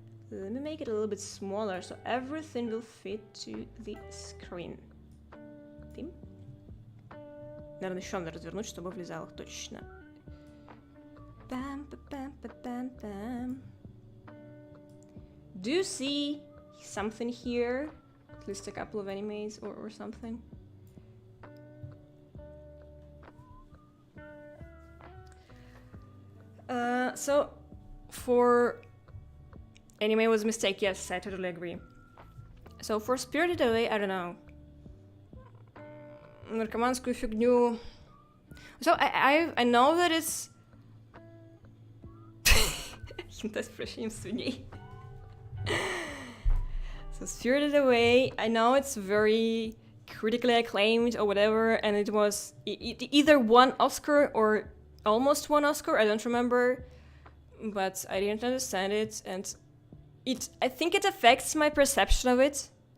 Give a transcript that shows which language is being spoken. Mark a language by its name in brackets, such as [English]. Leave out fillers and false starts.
[English] Let me make it a little bit smaller so everything will fit to the screen. Тим? [Russian] Наверное, еще надо развернуть, чтобы влезало точно. [English] Bam. Do you see something here? At least a couple of animes or something? So, for... Anime was a mistake, yes, I totally agree. So, for Spirited Away, I don't know. [Russian] Наркоманскую фигню... [English] So, I know that it's... [Russian] Хинтай с прощением свиней. [English] So Spirited Away, I know it's very critically acclaimed or whatever, and it was either won Oscar or almost won Oscar, I don't remember, but I didn't understand it, and I think it affects my perception of it.